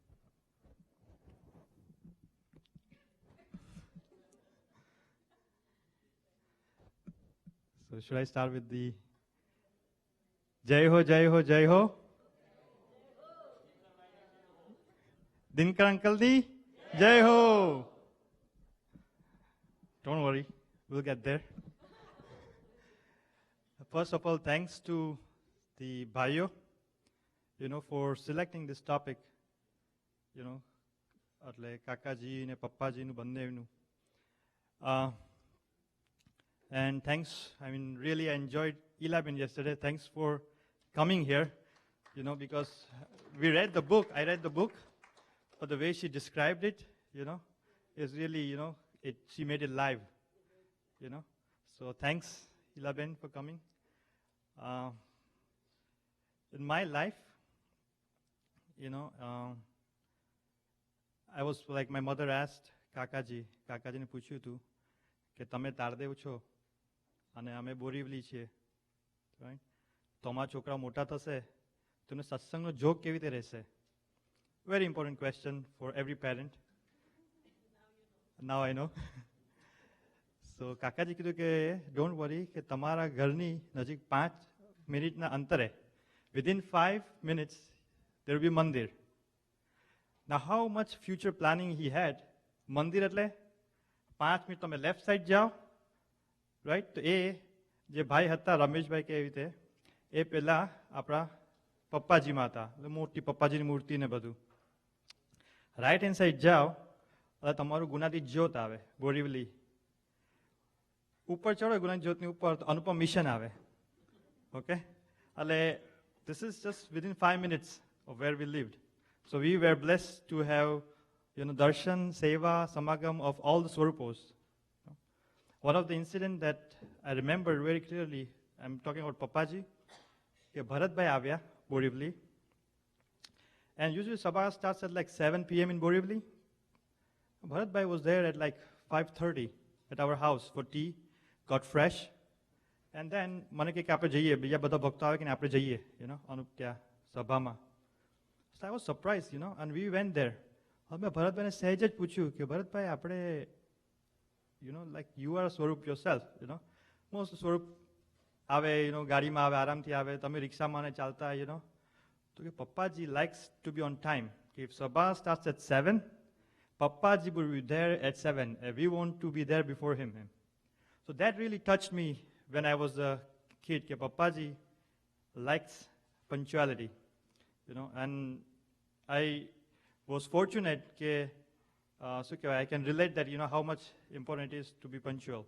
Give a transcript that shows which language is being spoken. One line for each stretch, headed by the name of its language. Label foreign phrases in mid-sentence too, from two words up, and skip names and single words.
English: So should I start with the
Hindi: जय हो, जय हो, जय हो? दिनकर अंकल दी जय हो.
English: Don't worry, we'll get there. First of all, thanks to the Bhayo, for selecting this topic,
Gujarati: એટલે કાકાજી ને પપ્પાજીનું બંનેનું.
English: And thanks, really I enjoyed Elabin yesterday. Thanks for coming here, because we read the book, I read the book, but the way she described it, is really, she made it live, So thanks, Elabin, for coming. In my life, I was like, my mother asked
Gujarati: કાકાજીને પૂછ્યું હતું કે તમે તારદેવ છો અને અમે બોરીવલી છીએ, રાઈટ? તો અમારા છોકરા મોટા થશે તો એમને સત્સંગનો જોગ કેવી રીતે રહેશે?
English: Very important question for every parent. Now I know. So
Gujarati: કાકાજી કીધું કે
English: don't worry,
Gujarati: કે તમારા ઘરની નજીક 5 મિનિટના અંતરે,
English: within 5 minutes there will be mandir. Now how much future planning he had?
Gujarati: મંદિર એટલે 5 મિનિટ તમે
English: left side
Gujarati: જાઓ, રાઈટ? તો એ જે ભાઈ હતા રમેશભાઈ કે એવી રીતે, એ પહેલા આપણા પપ્પાજીમાં હતા, મોટી પપ્પાજીની મૂર્તિ ને બધું.
English: right hand side
Gujarati: જાઓ એટલે તમારું ગુનાતીત જ્યોત આવે, બોરીવલી. ઉપર ચડો ગુનાની જ્યોતની ઉપર તો અનુપમ મિશન આવે.
English: ઓકે, એટલે this is just within 5 minutes of where we lived. So we were blessed to have, darshan, seva, samagam of all the swarupos. One of the incident that I remember very clearly, I'm talking about Papaji,
Gujarati: કે ભરતભાઈ આવ્યા, બોરીવલી.
English: And usually Sabha starts at like 7 p.m. in Borivali. Bharatbhai was there at like 5:30 at our house for tea, got fresh. And then
Gujarati: મને કે આપણે જઈએ, બીજા બધા ભક્તો આવે કે આપણે જઈએ, અનુપ ત્યાં સભામાં.
English: So I was surprised, and we went there.
Gujarati: હવે ભરતભાઈને સહેજ જ પૂછ્યું કે ભરતભાઈ આપણે,
English: like you are
Gujarati: સ્વરૂપ
English: yourself, most
Gujarati: સ્વરૂપ આવે, ગાડીમાં આવે, આરામથી આવે, તમે રિક્ષામાં ને ચાલતા, તો કે પપ્પાજી
English: likes to be on time. If Sabha starts at 7, Papaji will be there at 7. We want to be there before him. So that really touched me when I was a kid. Ke Papaji likes punctuality, and I was fortunate ke, I can relate that, how much important it is to be punctual.